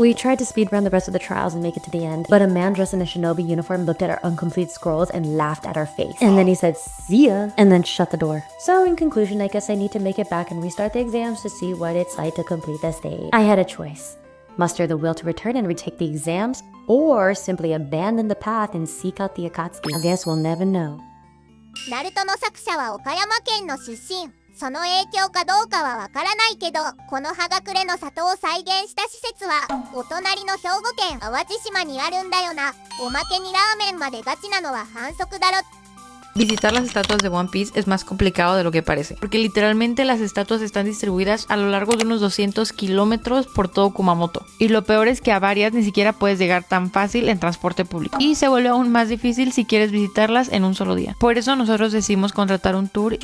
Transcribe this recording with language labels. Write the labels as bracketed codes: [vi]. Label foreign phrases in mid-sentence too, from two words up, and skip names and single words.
[en] We tried to speed run the rest of the trials and make it to the end, but a man dressed in a shinobi uniform looked at our incomplete scrolls and laughed at our face. And then he said, "See ya," and then shut the door. So in conclusion, I guess I need to make it back and restart the exams to see what it's like to complete the stage. I had a choice. Muster the will to return and retake the exams, or simply abandon the path and seek out the Akatsuki. I guess we'll never know. [ja] ナルトの作者は岡山県の出身。その影響かどうかはわからないけど、この葉隠れの里を再現した施設はお隣の兵庫県淡路島にあるんだよな。おまけにラーメンまでガチなのは反則だろ。 [es] Visitar las estatuas de One Piece es más complicado de lo que parece, porque literalmente las estatuas están distribuidas a lo largo de unos 200 kilómetros por todo Kumamoto. Y lo peor es que a varias ni siquiera puedes llegar tan fácil en transporte público. Y se vuelve aún más difícil si quieres visitarlas en un solo día. Por eso nosotros decidimos contratar un tour.